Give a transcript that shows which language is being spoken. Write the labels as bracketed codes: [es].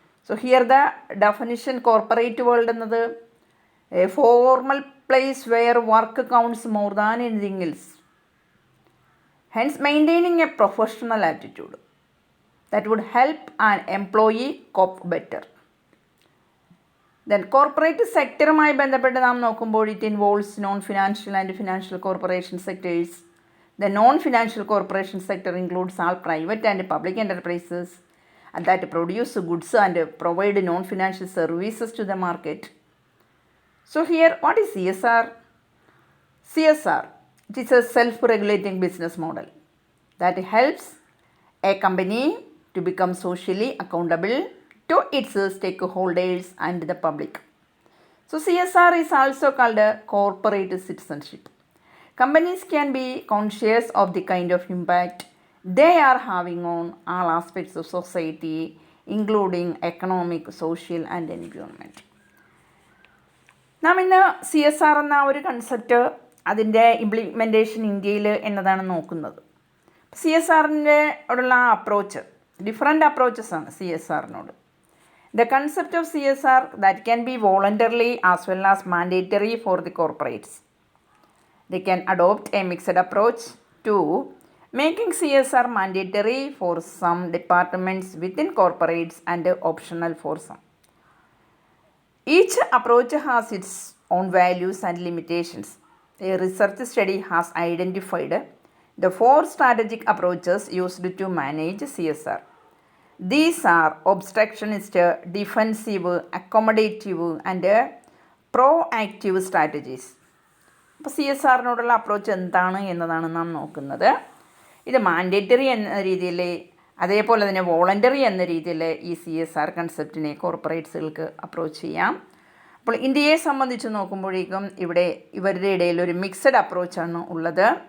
[en] So here the definition corporate world എന്നത് a formal place where work counts more than anything else, hence maintaining a professional attitude that would help an employee cope better. Then corporate sector-മായി [ml] ബന്ധപ്പെട്ട് നാം നോക്കുമ്പോൾ [en] it involves non-financial and financial corporation sectors. The non-financial corporation sector includes all private and public enterprises that produce goods and provide non-financial services to the market. So here, what is CSR? CSR, it is a self-regulating business model that helps a company to become socially accountable to its stakeholders and the public. So CSR is also called a corporate citizenship. Companies can be conscious of the kind of impact they are having on all aspects of society, including economic, social and environment. [ml] നാം ഇന്ന് CSR എന്ന ഒരു concept അതിൻ്റെ implementation ഇന്ത്യയിൽ എന്നതാണ് നോക്കുന്നത്. CSRൻ്റെ ഉള്ള approach, different approaches ആണ് CSRനോട്. [en] The concept of CSR that can be voluntarily as well as mandatory for the corporates. They can adopt a mixed approach to making CSR mandatory for some departments within corporates and optional for some. Each approach has its own values and limitations. A research study has identified the 4 strategic approaches used to manage CSR. These are obstructionist, defensive, accommodative and proactive strategies. [ml] അപ്പോൾ CSRനോടുള്ള approach എന്താണ് എന്നതാണ് നാം നോക്കുന്നത്. ഇത് mandatory എന്ന രീതിയിൽ, അതേപോലെ തന്നെ വോളണ്ടറി എന്ന രീതിയിൽ ഈ CSR കൺസെപ്റ്റിനെ കോർപ്പറേറ്റ്സുകൾക്ക് അപ്രോച്ച് ചെയ്യാം. അപ്പോൾ ഇന്ത്യയെ സംബന്ധിച്ച് നോക്കുമ്പോഴേക്കും ഇവിടെ ഇവരുടെ ഇടയിൽ ഒരു മിക്സഡ് അപ്രോച്ചാണ് ഉള്ളത്.